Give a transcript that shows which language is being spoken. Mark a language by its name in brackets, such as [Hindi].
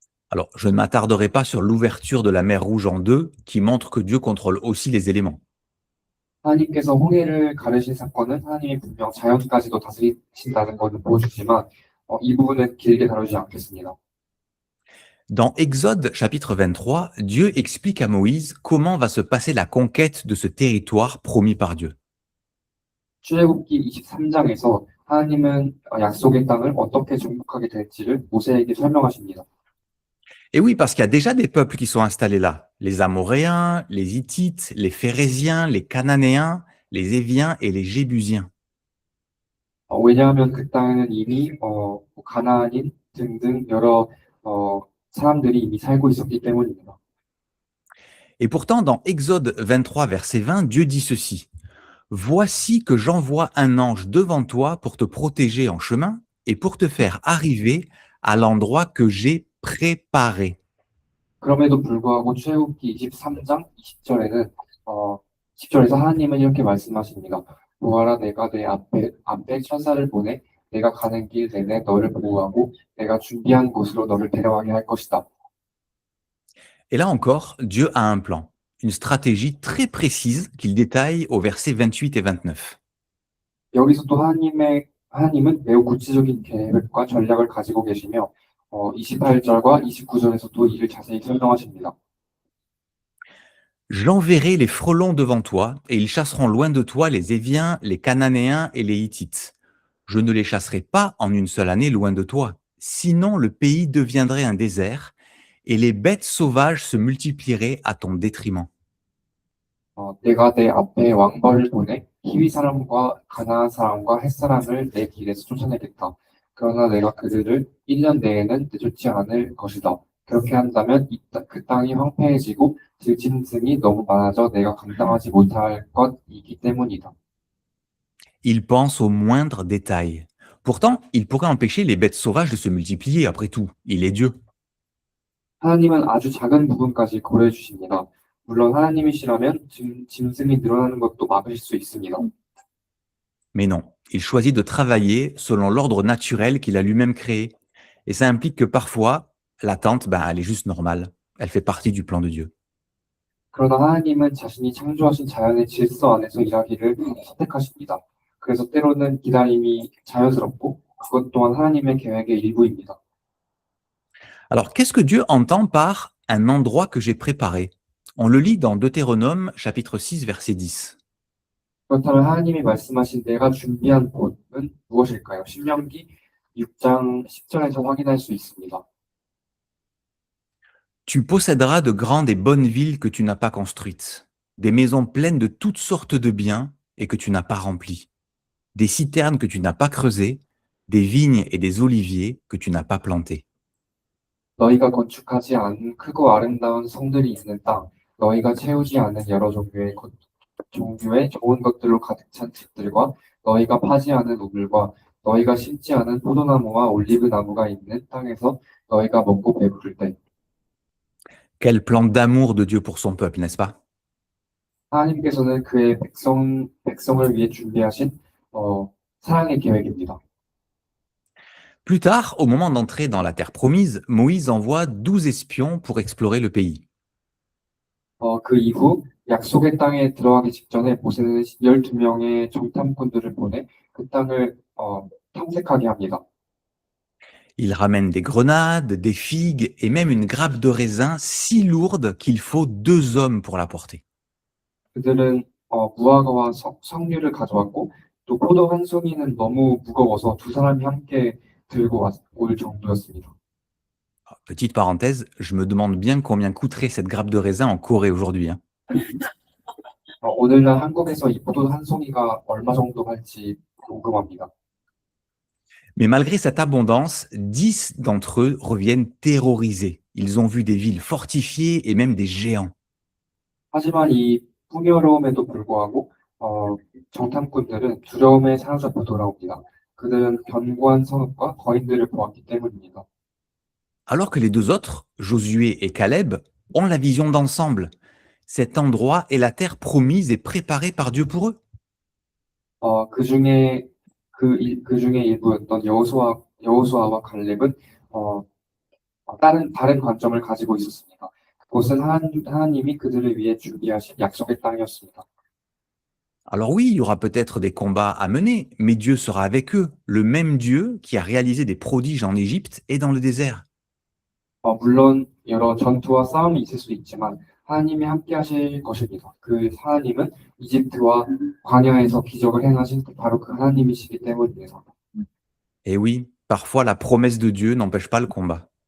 [French] Alors, je ne m'attarderai pas sur l'ouverture de la mer Rouge en deux, qui montre que Dieu contrôle aussi les éléments. [Korean] 하나님께서 홍해를 가르신 사건은 하나님이 분명 자연까지도 다스리신다는 것을 보여주지만 이 부분은 길게 다루지 않겠습니다. [French] Dans Exode chapitre 23, Dieu explique à Moïse comment va se passer la conquête de ce territoire promis par Dieu. [Korean] 출애굽기 23장에서 하나님은 약속의 땅을 어떻게 정복하게 될지를 모세에게 설명하십니다. [French] Et oui, parce qu'il y a déjà des peuples qui sont installés là. Les Amoréens, les Hittites, les Phérésiens, les Cananéens, les Éviens et les Jébusiens. [Korean] 왜냐하면 그 땅에는 이미 가나안인 등등 여러 사람들이 이미 살고 있었기 때문입니다. [French] Et pourtant, dans Exode 23, verset 20, Dieu dit ceci. Voici que j'envoie un ange devant toi pour te protéger en chemin et pour te faire arriver à l'endroit que j'ai préparé. [Korean] 그럼에도 불구하고 출애굽기 23장 20절에는 10절에서 하나님은 이렇게 말씀하십니다. 보아라, 내가 내 앞에 천사를 보내 내가 가는 길 내내 너를 보호하고 내가 준비한 곳으로 너를 데려가게 할 것이다. [French] Et là encore, Dieu a un plan, une stratégie très précise qu'il détaille au verset 28 et 29. [Korean] 여기서도 하나님은 매우 구체적인 계획과 전략을 가지고 계시며 28절과 29절에서도 이를 자세히 설명하십니다. [French] J'enverrai les frelons devant toi, et ils chasseront loin de toi les Éviens, les Cananéens et les Hittites. Je ne les chasserai pas en une seule année loin de toi, sinon le pays deviendrait un désert, et les bêtes sauvages se multiplieraient à ton détriment. [Korean] 내가 내 앞에 왕벌을 보내 히위 사람과 가나안 사람과 헷 사람을 내 길에서 쫓아내겠다. 그러나 내가 그들을 1년 내에는 내쫓지 않을 것이다. 그렇게 한다면 그 땅이 황폐해지고 들짐승이 너무 많아져 내가 감당하지 못할 것이기 때문이다. [French] Il pense au moindre détail. Pourtant, il pourrait empêcher les bêtes sauvages de se multiplier, après tout. Il est Dieu. [Korean] 하나님은 아주 작은 부분까지 고려해 주십니다. 물론 하나님이시라면 짐승이 늘어나는 것도 막으실 수 있습니다. [French] Mais non, il choisit de travailler selon l'ordre naturel qu'il a lui-même créé. Et ça implique que parfois, l'attente, elle est juste normale. Elle fait partie du plan de Dieu. [Korean] 그러나 하나님은 자신이 창조하신 자연의 질서 안에서 일하기를 선택하십니다. 그래서 때로는 기다림이 자연스럽고 그것 또한 하나님의 계획의 일부입니다. [French] Alors, qu'est-ce que Dieu entend par un endroit que j'ai préparé? On le lit dans Deutéronome chapitre 6 verset 10. [Korean] 그렇다면 하나님이 말씀하신 내가 준비한 곳은 무엇일까요? 신명기 6장 10절에서 확인할 수 있습니다. [French] Tu posséderas de grandes et bonnes villes que tu n'as pas construites, des maisons pleines de toutes sortes de biens et que tu n'as pas remplies, des citernes que tu n'as pas creusées, des vignes et des oliviers que tu n'as pas plantés. [Korean] 너희가 건축하지 않은 크고 아름다운 성들이 있는 땅, 너희가 채우지 않은 여러 종류의 좋은 것들로 가득 찬 집들과 너희가 파지 않은 우물과 너희가 심지 않은 포도나무와 올리브 나무가 있는 땅에서 너희가 먹고 배부를 때. [French] Quel plan d'amour de Dieu pour son peuple, n'est-ce pas? [Korean] 하나님께서는 그의 백성을 위해 준비하신 사랑의 계획입니다. [French] Plus tard, au moment d'entrer dans la terre promise, Moïse envoie 12 espions pour explorer le pays. [Korean] 그 이후 약속의 땅에 들어가기 직전에 모세는 12명의 정탐꾼들을 보내 그 땅을 탐색하게 합니다. [French] Il ramène des grenades, des figues et même une grappe de raisin si lourde qu'il faut 2 hommes pour la porter. [Korean] 그들은 무화과와 석류를 가져왔고 또 포도 한 송이는 너무 무거워서 두 사람이 함께 들고 올 정도였습니다. [French] Petite parenthèse, je me demande bien combien coûterait cette grappe de raisin en Corée aujourd'hui. Hein. [Korean] 오늘날 한국에서 이 포도 한 송이가 얼마 정도 할지 궁금합니다. [French] Mais malgré cette abondance, 10 d'entre eux reviennent terrorisés. Ils ont vu des villes fortifiées et même des géants. [Korean] 하지만 이 풍요로움에도 불구하고 정탐꾼들은 두려움에 사로잡혀 돌아옵니다. 그들은 견고한 성읍과 거인들을 보았기 때문입니다. [French] Alors que les deux autres, Josué et Caleb, ont la vision d'ensemble. Cet endroit est la terre promise et préparée par Dieu pour eux. [Korean] 그 중에 일부였던 여호수아와 갈렙은 어, 다른 관점을 가지고 있었습니다. 그곳은 하나님이 그들을 위해 준비하신 약속의 땅이었습니다. [French] Alors oui, il y aura peut-être des combats à mener, mais Dieu sera avec eux, le même Dieu qui a réalisé des prodiges en Égypte et dans le désert. [Korean] 물론 여러 전투와 싸움이 있을 수 있지만 하나님이 함께 하실 것입니다. 그 하나님은 이집트와 광야에서 기적을 행하신 바로 그 하나님이시기 때문입니다. [French] Et oui, parfois la promesse de Dieu n'empêche pas le combat.